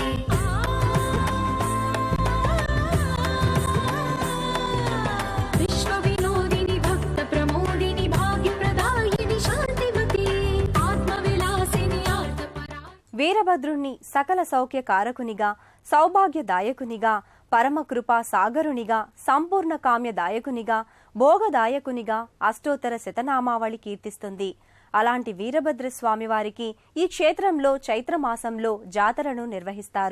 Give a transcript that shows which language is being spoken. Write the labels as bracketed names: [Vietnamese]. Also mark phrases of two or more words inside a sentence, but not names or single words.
[Sanskrit] विश्व विनोदिनि भक्त प्रमोदिनि भाग्यप्रदायिनि शान्तिमते आत्मविलासिनि आर्तपरा. [Telugu] వీరభద్రుణ్ణి సకల సౌఖ్య కారకునిగా, సౌభాగ్యదాయకునిగా, పరమకృపా సాగరునిగా, సంపూర్ణ కామ్యదాయకునిగా, భోగదాయకునిగా అష్టోత్తర శతనామావళి కీర్తిస్తుంది. అలాంటి వీరభద్ర స్వామివారికి ఈ క్షేత్రంలో చైత్రమాసంలో జాతరను నిర్వహిస్తారు.